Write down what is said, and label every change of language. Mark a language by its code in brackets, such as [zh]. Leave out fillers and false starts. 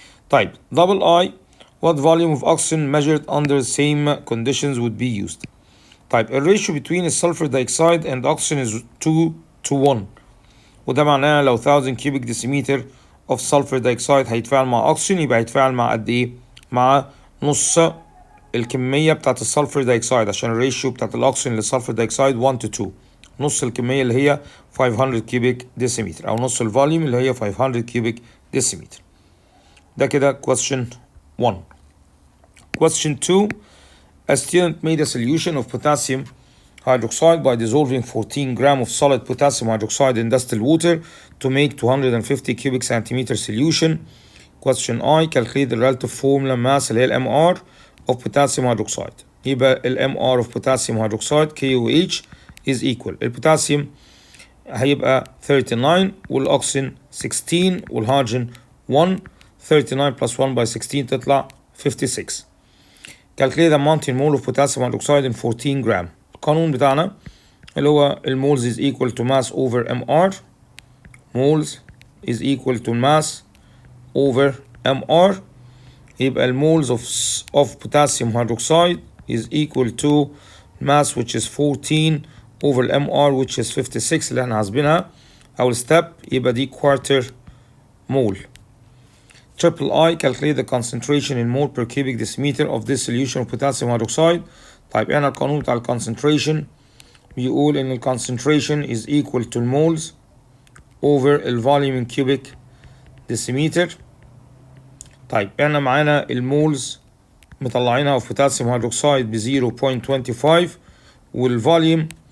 [ar] طيب [en] double I. What volume of oxygen measured under the same conditions would be used؟ [ar] طيب الريشيو [en] between sulfur dioxide and oxygen is 2 to 1، [ar] وده معناه لو [en] 1000 cubic decimeter of sulfur dioxide [ar] هيتفاعل مع oxygen يبقى هيتفاعل مع قد ايه؟ مع نص الكمية بتاعت السلفر دايكسايد، عشان الريشيو بتاعت الاكسجين للسلفر دايكسايد 1 to 2. نص الكمية اللي هي 500 كيوبيك ديسيمتر او نص الفوليوم اللي هي 500 كيوبيك ديسيمتر. ده كده question 1. [en] Question 2. A student made a solution of potassium hydroxide by dissolving 14 grams of solid potassium hydroxide in distilled water to make 250 cubic centimeter solution. Question I. Calculate the relative formula mass [ar] اللي هي الMR [en] of potassium hydroxide. [ar] يبقى الMR [en] of potassium hydroxide KOH is equal. [ar] البوتاسيوم هيبقى 39 والأكسجين 16 والهيدروجين 1. [en] 39 plus 1 by 16 [ar] تطلع 56. [en] Calculate the amount in mole of potassium hydroxide in 14 gram. [ar] القانون بتاعنا اللي هو المولز [en] is equal to mass over MR. moles is equal to mass over MR. [ar] يبقى المولز [en] of potassium hydroxide is equal to mass which is 14 over MR which is 56 [ar] اللي احنا حاسبينها أول step. يبقى دي [en] quarter mole. Triple I. Calculate the concentration in mole per cubic decimeter of this solution of potassium hydroxide. [ar] طيب احنا القانون بتاع الكونسنتريشن بيقول ان الكونسنتريشن [en] is equal to moles over [ar] الفوليوم [en] in cubic decimeter. [ar] طيب احنا معانا المولز مطلعينها في بوتاسيوم هيدروكسيد ب 0.25 والفوليوم